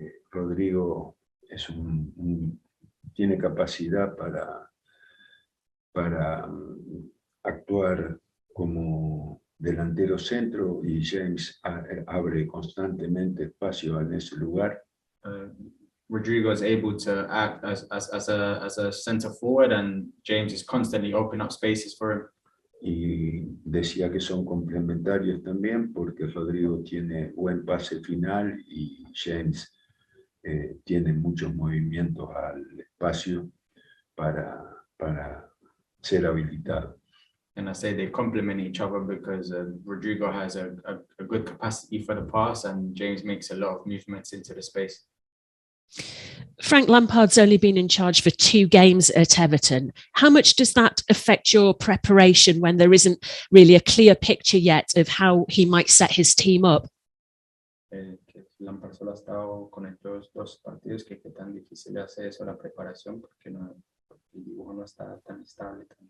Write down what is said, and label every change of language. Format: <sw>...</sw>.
<es>Rodrigo es tiene capacidad para actuar como delantero centro y James abre constantemente espacio en ese lugar.</es> <en>Rodrigo is able to act as a center forward, and James is constantly opening up spaces for him.</en> <es>Y decía que son complementarios también porque Rodrigo tiene buen pase final y James tiene muchos movimientos al espacio para ser habilitado.</es> <en>And I say they complement each other because Rodrigo has a good capacity for the pass, and James makes a lot of movements into the space. Frank Lampard's only been in charge for 2 games at Everton. How much does that affect your preparation when there isn't really a clear picture yet of how he might set his team up?</en> <es>Lampard solo ha estado con estos 2 partidos, que qué tan difícil hace eso la preparación, porque el dibujo no está tan estable.</es>